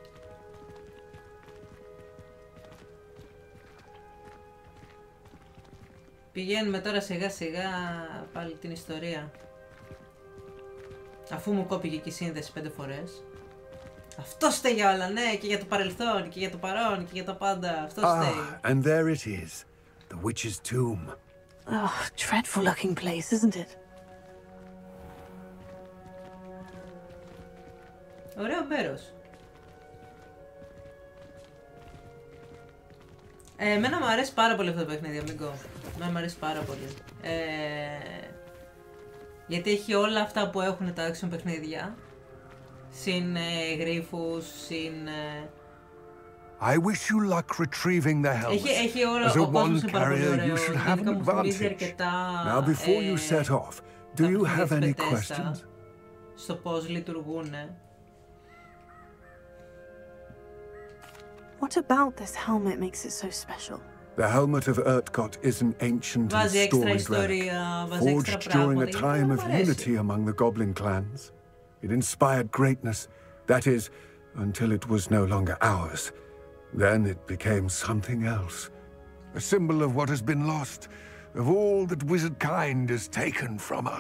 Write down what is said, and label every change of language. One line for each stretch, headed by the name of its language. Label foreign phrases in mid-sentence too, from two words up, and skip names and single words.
Greek: Πηγαίνουμε τώρα σιγά σιγά πάλι την ιστορία. Αφού μου κόπηκε και η σύνδεση 5 φορές. Αυτό φταίει για όλα, ναι, και για το παρελθόν, και για το παρόν, και για τα πάντα. Αυτό φταίει.
English: And there it is. The witch's tomb. Oh, dreadful looking place, isn't it?
Greek: Ωραίο μέρος. Εμένα μου αρέσει πάρα πολύ αυτό το παιχνίδι, αμίγκο. Εμένα μου αρέσει πάρα πολύ. Γιατί έχει όλα αυτά που έχουν τα action παιχνίδια. Συν γρίφους, συν...
English: I wish you luck retrieving the helmet.
Greek: Έχει όλα,
English: As a
Greek: ο κόσμος
English: wand
Greek: είναι πάρα πολύ
English: carrier,
Greek: ωραίο.
English: you should have an
Greek: Γενικά μου θυμίζει
English: advantage.
Greek: αρκετά
English: Now, before you set off, do you have any questions?
Greek: Στο πώς λειτουργούνε.
English: What about this helmet makes it so special? The helmet of Urtgott is an ancient and
Greek: Βάζει έξτρα
English: storied relic,
Greek: ιστορία, βάζει έξτρα
English: forged during
Greek: πράγματα.
English: a time of unity among the goblin clans. It inspired greatness, that is, until it was no longer ours. Then it became something else. A symbol of what has been lost, of all that wizard kind has taken from us.